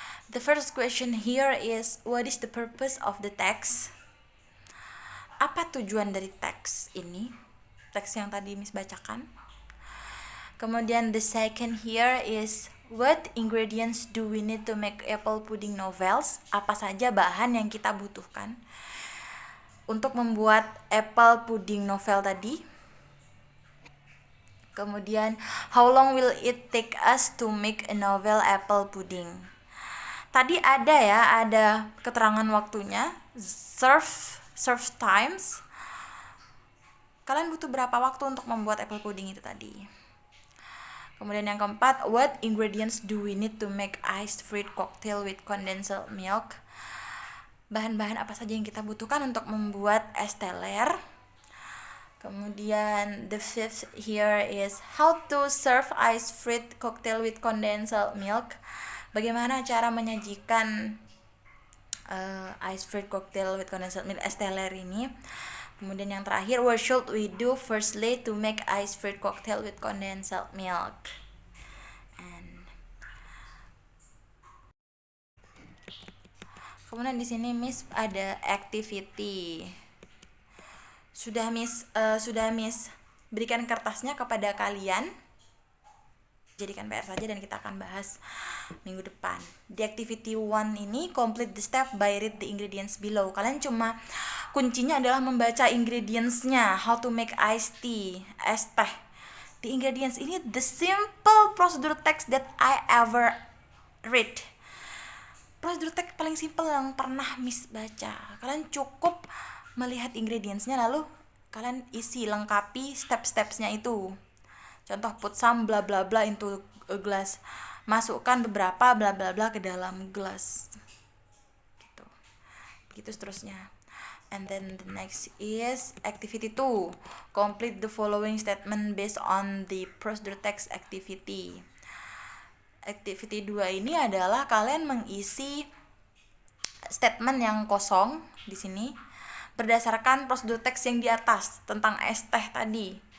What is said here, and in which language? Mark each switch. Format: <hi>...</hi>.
<en>The first question here is, what is the purpose of the text?</en> <id>Apa tujuan dari teks ini? Teks yang tadi Miss bacakan. Kemudian</id> <en>the second here is, what ingredients do we need to make apple pudding novels?</en> <id>Apa saja bahan yang kita butuhkan untuk membuat apple pudding novel tadi? Kemudian,</id> <en>how long will it take us to make a novel apple pudding?</en> <id>Tadi ada keterangan waktunya, serve times. Kalian butuh berapa waktu untuk membuat apple pudding itu tadi? Kemudian yang keempat,</id> <en>what ingredients do we need to make iced fruit cocktail with condensed milk?</en> <id>Bahan-bahan apa saja yang kita butuhkan untuk membuat es teler?</id> <en>Kemudian the fifth here is, how to serve iced fruit cocktail with condensed milk?</en> <id>Bagaimana cara menyajikan</id> <en>iced fruit cocktail with condensed milk</en> <id>es teler ini? Kemudian yang terakhir,</id> <en>what should we do firstly to make iced fruit cocktail with condensed milk?</en> <id>Kemudian di sini Miss ada activity. Sudah Miss berikan kertasnya kepada kalian. Jadikan PR saja dan kita akan bahas minggu depan. Di activity 1 ini,</id> <en>complete the step by read the ingredients below.</en> <id>Kalian kuncinya adalah membaca ingredientsnya.</id> <en>How to make iced tea,</en> <id>es teh.</id> <en>The ingredients</en> <id>ini</id> <en>the simple procedure text that I ever read.</en> <id>Prosedur teks paling simple yang pernah Miss baca. Kalian cukup melihat ingredientsnya, lalu kalian isi, lengkapi step-stepsnya itu. Contoh,</id> <en>put some bla bla bla into a glass.</en> <id>Masukkan beberapa bla bla bla ke dalam gelas. Gitu. Begitu seterusnya.</id> <en>And then the next is activity 2. Complete the following statement based on the procedure text activity.</en> <id>Activity 2 ini adalah kalian mengisi statement yang kosong di sini berdasarkan prosedur teks yang di atas tentang es teh tadi.</id>